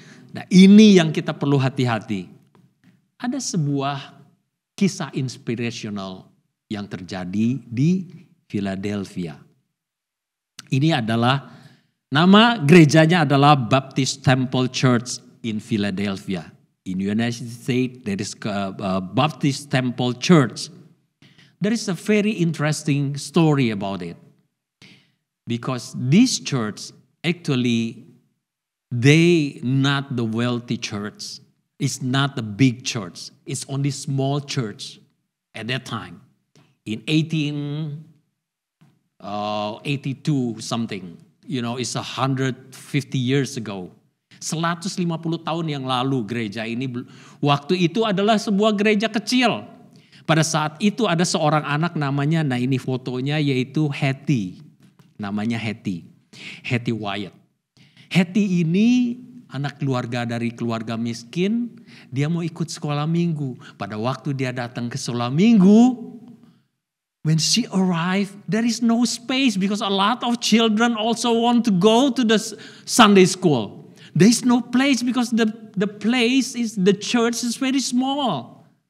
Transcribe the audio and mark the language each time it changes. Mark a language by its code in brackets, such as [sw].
[id] Nah ini yang kita perlu hati-hati. Ada sebuah kisah inspirational yang terjadi di Philadelphia. Ini adalah, nama gerejanya adalah Baptist Temple Church in Philadelphia. [en] In United States there is a Baptist Temple Church. There is a very interesting story about it. Because this church actually, they not the wealthy church. It's not a big church. It's only small church at that time. In 1882 something. You know, it's 150 years ago. [id] 150 tahun yang lalu gereja ini, waktu itu adalah sebuah gereja kecil. Pada saat itu ada seorang anak namanya, nah ini fotonya, yaitu Hattie. Namanya Hattie. Hattie Wyatt. Hattie ini anak keluarga dari keluarga miskin, dia mau ikut sekolah minggu. Pada waktu dia datang ke sekolah minggu, [en] when she arrived, there is no space because a lot of children also want to go to the Sunday school. There is no place because the church is very small.